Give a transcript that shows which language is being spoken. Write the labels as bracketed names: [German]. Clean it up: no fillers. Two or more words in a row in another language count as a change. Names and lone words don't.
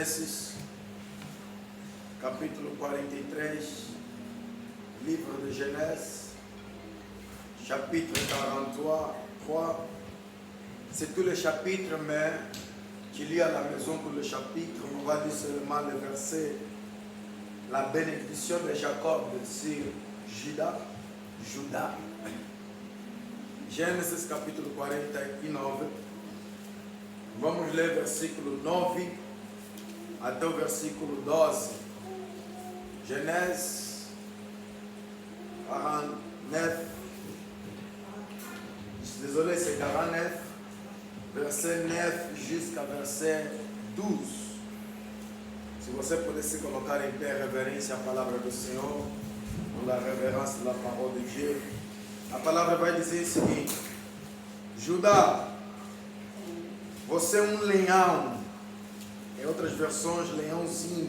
[Portuguese] Gênesis, capítulo 43, [French] livre de Genèse, chapitre 43. C'est tout le chapitre, mais tu lis à la maison tout le chapitre. On va lire seulement le verset, la bénédiction de Jacob sur Juda. [Portuguese] Gênesis capítulo 49. Vamos ler versículo 9 até o versículo 12. [French] Genèse 49. Désolé, c'est 49. Verset 9 jusqu'à verset 12. [Portuguese] Se você pudesse colocar em pé reverência à palavra do Senhor, com a reverência da palavra de Deus, a palavra vai dizer o seguinte: Judá, você é um leão, em outras versões, leãozinho.